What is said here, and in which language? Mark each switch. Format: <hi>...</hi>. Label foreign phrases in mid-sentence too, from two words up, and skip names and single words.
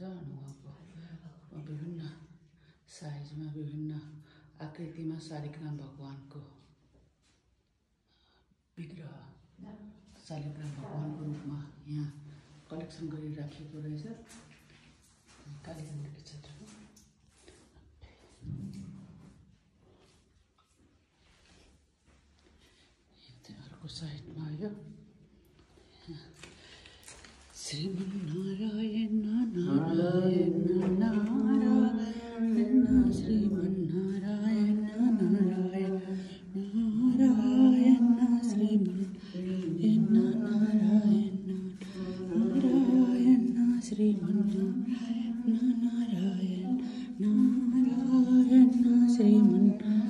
<ne>अनि उहाँको विभिन्न साइजमा विभिन्न आकृतिमा शालिग्राम भगवानको विग्रह शालिग्राम भगवानको रूपमा यहाँ कलेक्सन गरेर राखिएको रहेछ कालीमन्दिर क्षेत्रमा। अर्को साइडमा आयो श्रीमन्नारायण नारायण नारायण श्रीमन्नारायण नारायण नारायण श्रीमन्नारायण नारायण नारायण श्रीमन्नारायण नारायण नारायण श्रीमन्नारायण</ne>